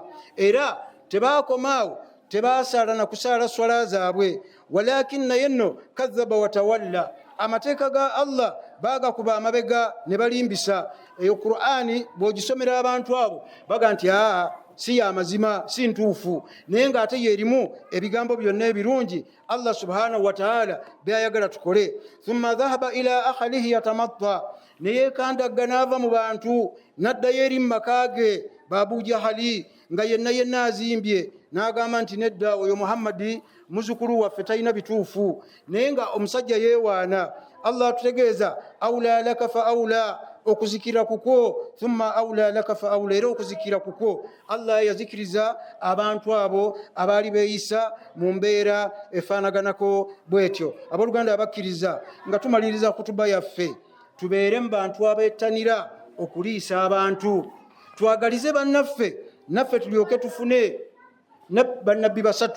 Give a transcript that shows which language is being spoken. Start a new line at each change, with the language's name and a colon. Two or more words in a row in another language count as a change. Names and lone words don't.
Ganda: Era tebaakomaawo, tebasaala na kusaala swala zaabwe, walakin naye nno
Arabic: كذب وتولى,
Ganda: amateeka ga Allah baagakuba amabega ne balimbisa. Eyo Qur'ani bw'ogisomera abantu abo baga nti si ya mazima, si ntuufu, naye ng'ate yeerimu ebigambo byonna ebirungi Allah
Arabic: سبحانه وتعالى
Ganda: byayagala tukole.
Arabic: ثم ذهب إلى أهله يتمطى,
Ganda: ne yeekandagga n'ava mu bantu n'addayo eri mu maka ge Abu Jahali, nga yenna azimbye, n'agamba nti nedda, oyo Muhammadi muzukulu waffe talina bituufu, naye nga omusajja yeewaana. Allah atutegeeza
Arabic: أولى لك فأولى,
Ganda: okuzikira kukwo,
Arabic: ثم أولى لك فأولى,
Ganda: era okuzikira kukwo. Allah yazikiriza abantu abo abaali beeyisa mu mbeera efaanaganako bwetyo. Abooluganda abakkiriza, nga tumaliriza kutuba yaffe, tubeere mu bantu abeettanira okuliisa abantu, twagalize bannaffe, naffe tulyoke tufune bannabbi 3.